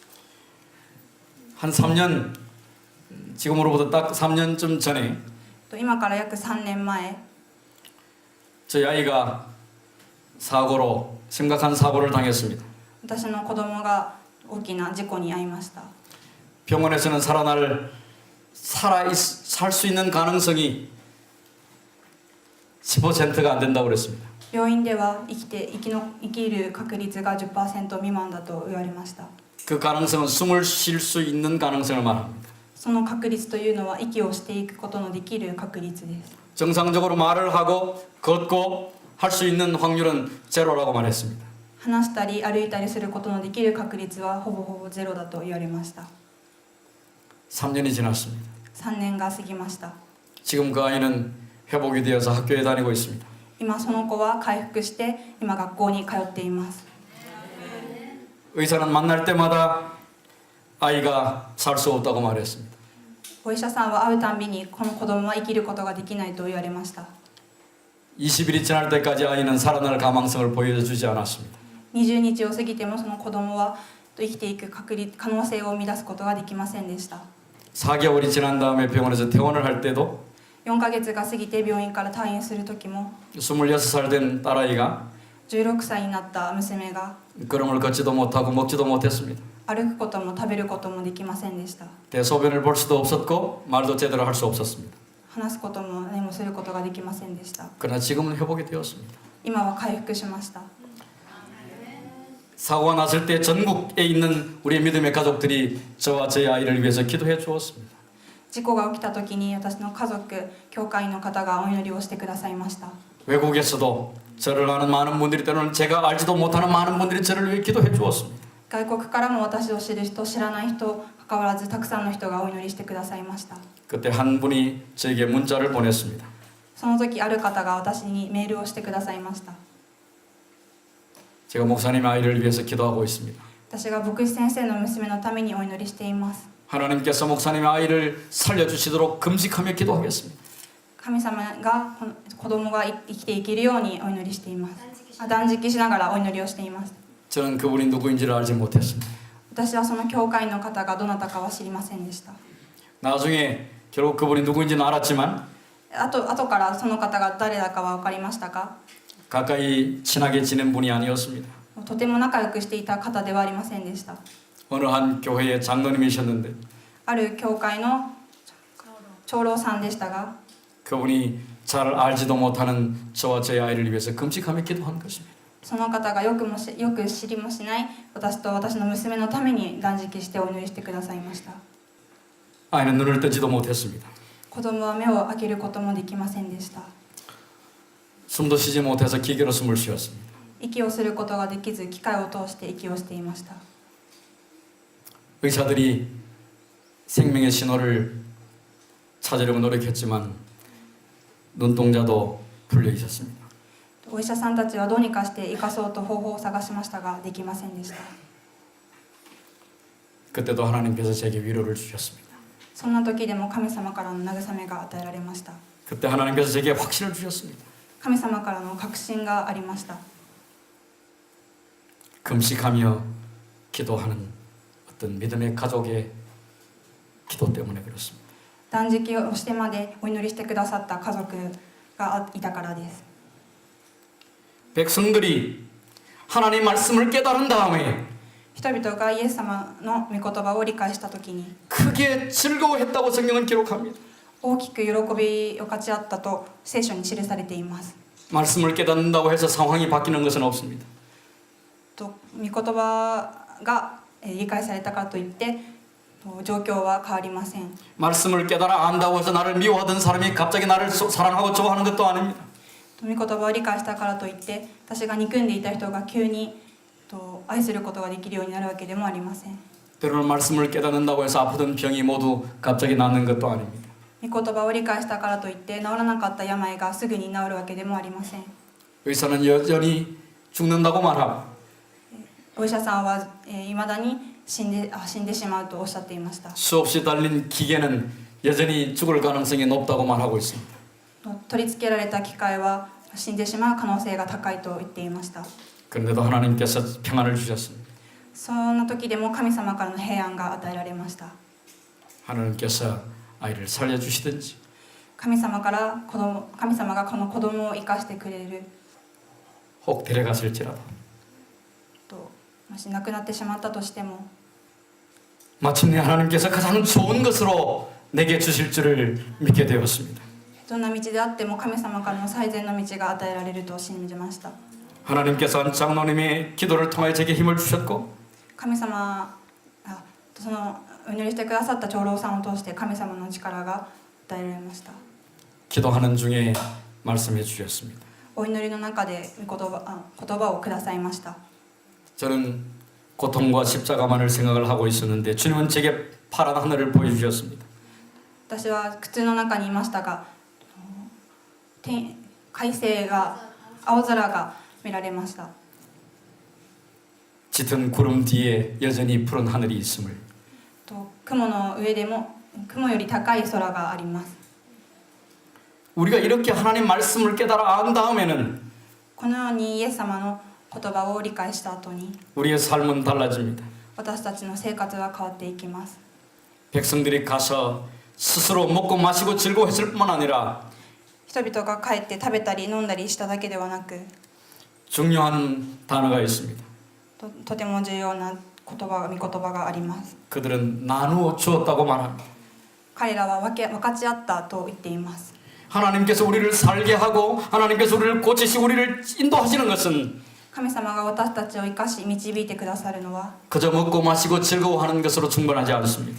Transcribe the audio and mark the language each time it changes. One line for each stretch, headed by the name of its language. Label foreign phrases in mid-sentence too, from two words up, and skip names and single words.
Korean: 한 3년 지금으로부터 딱 3년쯤 전에
Japanese: 今から約3年前
Korean: 저희 아이가 심각한 사고를 당했습니다.
Japanese: 私の子供が大きな事故に遭いました。
Korean: 병원에서는 살 수 있는 가능성이 10%가 안 된다고 그랬습니다.
Japanese: 病院では生きる確率が 10% 未満だと言われました。
Korean: 그 가능성은 숨을 쉴 수 있는 가능성을 말합니다.
Japanese: その確率というのは息をしていくことのできる確率です。
Korean: 정상적으로 말을 하고 걷고 할 수 있는 확률은 제로라고 말했습니다.
Japanese: 話したり歩いたりすることのできる確率はほぼゼロだと言われました。
Korean: 3년이 지났습니다.
Japanese: 3 年が過ぎました。
Korean: 지금 그 아이는 회복이 되어서 학교에 다니고 있습니다.
Japanese: 今その子は回復して今学校に通っています。
Korean: 의사는 만날 때마다 아이가 살 수 없다고 말했습니다.
Japanese: お医者さんは会うたんびにこの子供は生きることができないと言われました。
Korean: 20일이 지날 때까지 아이는 살아날 가망성을 보여주지 않았습니다.
Japanese: 20 日を過ぎてもその子供は生きていく可能性を生み出すことができませんでした。
Korean: 4개월이 지난 다음에 병원에서 퇴원을 할 때도
Japanese: 4 ヶ月が過ぎて病院から退院する時も
Korean: 26살 된 딸아이가
Japanese: 16 歳になった娘が
Korean: 걸음을 걷지도 못하고 먹지도 못했습니다.
Japanese: 歩くことも食べることもできませんでした。
Korean: 대소변을 볼 수도 없었고 말도 제대로 할 수 없었습니다.
Japanese: 話すことも何もすることができませんでした。
Korean: 그러나 지금은 회복이 되었습니다.
Japanese: 今は回復しました。
Korean: 사고가 났을 때 전국에 있는 우리 믿음의 가족들이 저와 제 아이를 위해서 기도해 주었습니다.
Japanese: 事故が起きた時に私の家族、教会の方がお祈りをしてくださいました。
Korean: 외국에서도 저를 아는 많은 분들이 때로는 제가 알지도 못하는 많은 분들이 저를 위해 기도해 주었습니다.
Japanese: 外国からも私を知る人、知らない人関わらずたくさんの人がお祈りしてくださいました。
Korean: 그때 한 분이 저에게 문자를 보냈습니다.
Japanese: その時ある方が私にメールをしてくださいました。
Korean: 제가 목사님의 아이를 위해서 기도하고 있습니다.
Japanese: 私が牧師先生の娘のためにお祈りしています。
Korean: 하나님께서 목사님의 아이를 살려주시도록 금식하며 기도하겠습니다.
Japanese: 神様が子供が生きていけるようにお祈りしています。断食しながらお祈りをしています。
Korean: 저는 그분이 누구인지를 알지 못했습니다.
Japanese: 私はその教会の方がどなたかは知りませんでした。
Korean: 나중에 결국 그분이 누구인지는 알았지만
Japanese: 後からその方が誰だかは分かりましたか？
Korean: 가까이 친하게 지낸 분이 아니었습니다.
Japanese: とても仲良くしていた方ではありませんでした。
Korean: 어느 한 교회의 장로님이셨는데
Japanese: ある教会の長老さんでしたが
Korean: 그분이 잘 알지도 못하는 저와 제 아이를 위해서 금식하며 기도한 것입니다.
Japanese: その方がよく知りもしない私と私の娘のために断食してお祈りしてくださいました。
Korean: 아이는 눈을 뜨지도 못했습니다.
Japanese: 子供は目を開けることもできませんでした。
Korean: 숨도 쉬지 못해서 기계로 숨을 쉬었습니다.
Japanese: 息をすることができず機械を通して息をしていました。
Korean: 의사들이 생명의 신호를 찾으려고 노력했지만 눈동자도 풀려 있었습니다.
Japanese: お医者さんたちはどうにかして生かそうと方法を探しましたができませんでした。
Korean: 그때도 하나님께서 제게 위로를 주셨습니다.
Japanese: そんな時でも神様からの慰めが与えられました。
Korean: 그때 하나님께서 제게 확신을 주셨습니다.
Japanese: 神様からの確信がありました。
Korean: 금식하며 기도하는 어떤 믿음의 가족의 기도 때문에 그렇습니다.
Japanese: 断食をしてまでお祈りしてくださった家族がいたからです。
Korean: 백성들이 하나님 말씀을 깨달은 다음에
Japanese: 人々がイエス様の御言葉を理解した時に
Korean: 크게 즐거워했다고 성경은 기록합니다.
Japanese: 大きく喜びを勝ち合ったと聖書に記されています。
Korean: 말씀을 깨닫는다고 해서 상황이 바뀌는 것은 없습니다.
Japanese: と御言葉が理解されたからといって状況は変わりません。
Korean: 말씀을 깨달아 안다고 해서 나를 미워하던 사람이 갑자기 나를 사랑하고 좋아하는 것도 아닙니다.
Japanese: 御言葉を理解したからといって私が憎んでいた人が急に愛することができるようになるわけでもありません。
Korean: 때로는 말씀을 깨닫는다고 해서 아프던 병이 모두 갑자기 낫는 것도 아닙니다.
Japanese: 御言葉を理解したからといって治らなかった病がすぐに治るわけでもありません。
Korean: 의사는 여전히 죽는다고 말하고
Japanese: お医者さんはいまだに死んでしまうとおっしゃっていました。
Korean: 수없이 달린 기계는 여전히 죽을 가능성이 높다고 말하고 있습니다.
Japanese: 取り付けられた機械は死んでしまう可能性が高いと言っていました。
Korean: 그런데도 하나님께서 평안을 주셨습니다.
Japanese: そんな時でも神様からの平安が与えられました。
Korean: 하나님께서 아이를 살려주시든지
Japanese: 神様がこの子供を生かしてくれる
Korean: 혹 데려갔을지라도
Japanese: ともし亡くなってしまったとしても
Korean: 마침내 하나님께서 가장 좋은 것으로 내게 주실 줄을 믿게 되었습니다.
Japanese: どんな道であっても神様からの最善の道が与えられると信じました。
Korean: 하나님께서 장로님의 기도를 통하여 제게 힘을 주셨고
Japanese: 神様そのお祈りしてくださった長老さんを通して神様の力が与えられました。
Korean: 기도하는 중에 말씀해 주셨습니다.
Japanese: お祈りの中で言葉をくださいました。
Korean: 저는 고통과 십자가만을 생각을 하고 있었는데 주님은 제게 파란 하늘을 보여주셨습니다.
Japanese: 私は苦痛の中にいましたが快晴が青空が見られました。
Korean: 짙은 구름 뒤에 여전히 푸른 하늘이 있음을
Japanese: 雲の上でも雲より高い空があります。
Korean: 우리가 이렇게 하나님 말씀을 깨달아 안 다음에는
Japanese: このようにイエス様の言葉を理解した後に
Korean: 우리의 삶은 달라집니다.
Japanese: 私たちの生活が変わっていきます。
Korean: 백성들이 가서 스스로 먹고 마시고 즐거워했을 뿐만 아니라
Japanese: 人々が帰って食べたり飲んだりしただけではなく
Korean: 중요한 단어가 있습니다.
Japanese: とても重要な御言葉があります。
Korean: 그들은 나누어 주었다고 말합니다.
Japanese: 彼らは分かち合ったと言っています。
Korean: 하나님께서 우리를 살게 하고 하나님께서 우리를 고치시고 우리를 인도하시는 것은
Japanese: 神様が私たちを生かし導いてくださるのは
Korean: 그저 먹고 마시고 즐거워하는 것으로 충분하지 않습니다.